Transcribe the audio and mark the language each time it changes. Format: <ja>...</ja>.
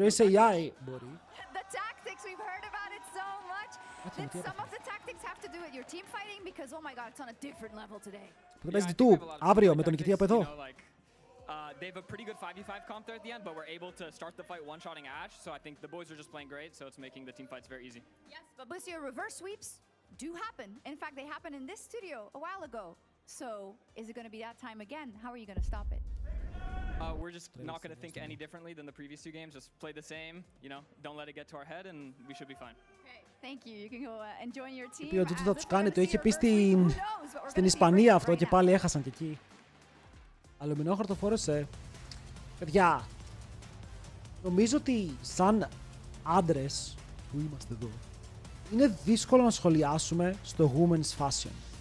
<en>Pero ese AI μπορεί. The tactics, we've heard about it so much. Then some of the tactics have to do with your team fighting because oh my god, it's on a different level today.</en> <el>Θα παίζει του αύριο με τον νικητή από εδώ.</el> <en>They have a pretty good 5v5 comp there at the end, but we're able to start the fight one-shotting Ash, so I think the boys are just playing great, so it's making the team fights very easy. Yes, but Bussio, reverse sweeps do happen. In fact, they happened in this studio a while ago. So, is it going to be that time again? How are you going to stop it? We're just not going to think any differently than the previous two games. Just play the same, you know, don't let it get to our head, and we should be fine. Okay, thank you. You can go enjoy your team.</en> <el>Είπε ότι θα τους κάνει, το είχε πει στην Ισπανία αυτό και πάλι έχασαν και εκεί. Αλουμινόχαρτο το φόρεσε. Παιδιά, νομίζω ότι σαν άντρες που είμαστε εδώ, είναι δύσκολο να σχολιάσουμε στο women's fashion.</el>